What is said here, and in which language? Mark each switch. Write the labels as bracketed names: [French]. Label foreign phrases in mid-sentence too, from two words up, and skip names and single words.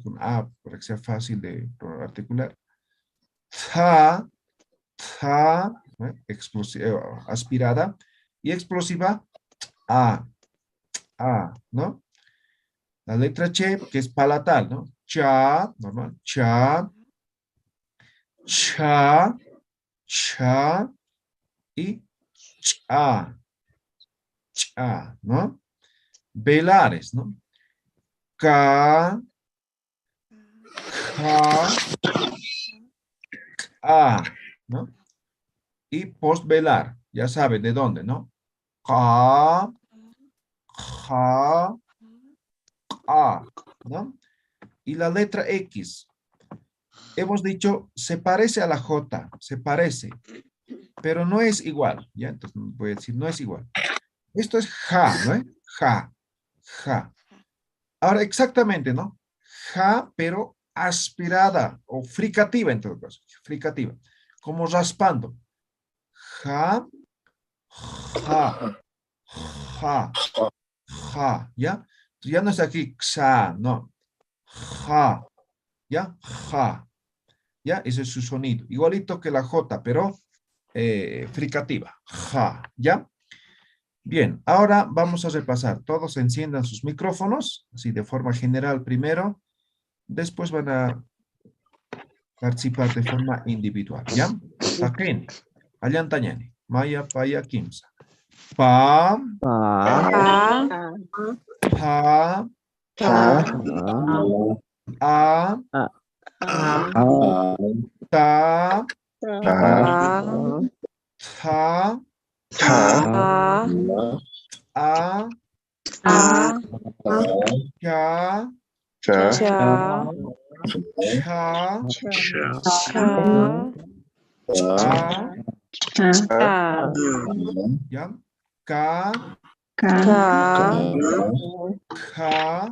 [Spanish] Con A, para que sea fácil de articular. Ta, ta, ¿no? Aspirada. Y explosiva, A, ¿no? La letra Ch, que es palatal, ¿no? Cha, normal. Cha, cha, cha y cha, ¿no? Velares, ¿no? Ka, ka, ka, ¿no? Y postvelar, ya saben de dónde, ¿no? Ka, ja, ka, ¿no? Y la letra X, hemos dicho, se parece a la J, se parece, pero no es igual, ¿ya? Entonces voy a decir, no es igual. Esto es ja, ¿no? Ja, ja. Ahora, exactamente, ¿no? Ja, pero aspirada o fricativa en todo caso, fricativa, como raspando. Ja, ja, ja, ja, ¿ya? Entonces ya no es aquí xa, no. Ja, ¿ya? Ja, ¿ya? Ese es su sonido. Igualito que la J, pero fricativa. Ja, ¿ya? Bien, ahora vamos a repasar. Todos enciendan sus micrófonos, así de forma general primero. Después van a participar de forma individual, ¿ya? [Aymara] Taken, Allantañani, Maya, Paya, Kimsa. Pa, A, pa, pa, a, ta, a, ta, a, a, a, ya, cha, cha, cha, a, cha, [Spanish] ¿ya? Ka, ka, ka,